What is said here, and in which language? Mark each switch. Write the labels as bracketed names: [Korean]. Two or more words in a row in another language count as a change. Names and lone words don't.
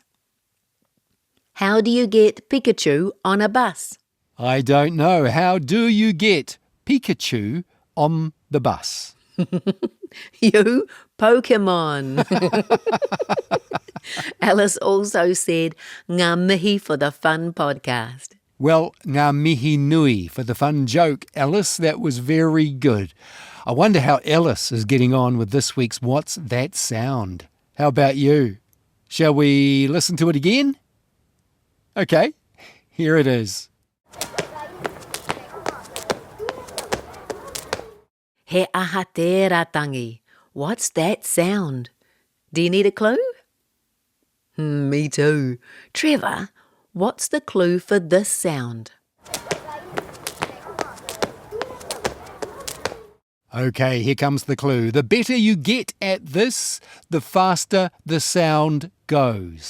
[English] How do you get Pikachu on a bus? I don't know. How do you get Pikachu on the bus? You Pokemon. Alice also said, [Māori] "Ngā mihi [English] for the fun podcast." Well, [Māori] ngā mihi nui [English] for the fun joke, Alice. That was very good. I wonder how Alice is getting on with this week's What's That Sound? How about you? Shall we listen to it again? Okay, here it is. [Māori] He aha tērā tangi. [English] What's that sound? Do you need a clue? Me too. Trevor, what's the clue for this sound? Okay, here comes the clue. The better you get at this, the faster the sound goes.